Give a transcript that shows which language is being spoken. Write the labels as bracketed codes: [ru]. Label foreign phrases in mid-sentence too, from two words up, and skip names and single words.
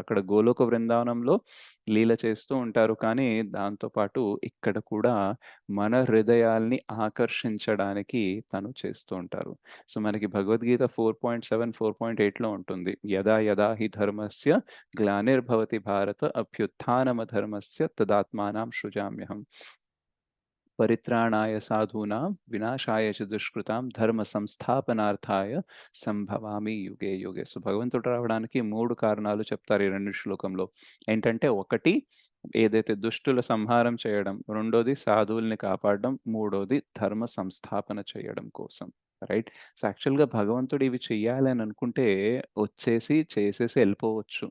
[te] అక్కడ గోలోక బృందావనంలో లీల చేస్తూ ఉంటారు. కానీ దాంతో పాటు ఇక్కడ కూడా మన హృదయాల్ని ఆకర్షించడానికి తను చేస్తూ ఉంటారు. సో, మనకి భగవద్గీత 4.7, 4.8లో ఉంటుంది. [sa] యదా యదా హి ధర్మస్య గ్లానిర్భవతి భారత అభ్యుత్థానమధర్మస్య తదాత్మానం సృజామ్యహం. పరిత్రాణాయ సాధూనాం వినాశాయ చ దుష్కృతాం ధర్మ సంస్థాపనార్థాయ సంభవామి యుగే యుగే. [te] సో, భగవంతుడు రావడానికి 3 కారణాలు చెప్తారు ఈ 2 శ్లోకంలో. ఏంటంటే ఒకటి ఏదైతే దుష్టుల సంహారం చేయడం, రెండోది సాధువుల్ని కాపాడడం, మూడోది ధర్మ సంస్థాపన చేయడం కోసం. రైట్? సో, యాక్చువల్‌గా భగవంతుడు ఇవి చెయ్యాలని అనుకుంటే వచ్చేసి చేసేసి ఎళ్ళిపోవచ్చు.